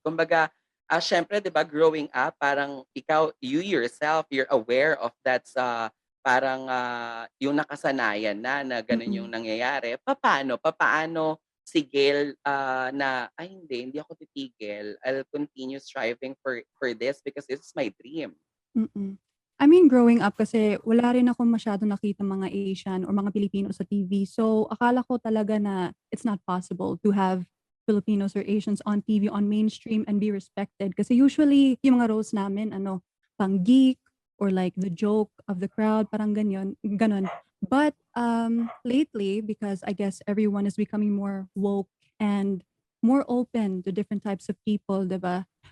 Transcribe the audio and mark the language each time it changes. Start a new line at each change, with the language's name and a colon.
Filipino: Kumbaga, siyempre 'di ba
English: growing up
Filipino: parang ikaw,
English: you yourself, you're aware of that
Filipino: sa parang, yung nakasanayan na gano'n yung Mm. nangyayari. Papaano si Gail, na, "Ay hindi ako titigil.
English: I'll continue striving for this because this is my dream." Mm. I mean, growing up
Filipino: kasi wala rin akong masyadong nakitang mga Asian or mga Pilipino sa TV. So, akala ko talaga na
English: it's not possible to have Filipinos or Asians on TV, on mainstream and be respected.
Filipino: Kasi usually, yung mga roles namin, ano, pang geek
English: or like the joke of the crowd,
Filipino: parang ganyan, ganon.
English: But lately, because I guess everyone is becoming more woke and more open to different types of people, diba?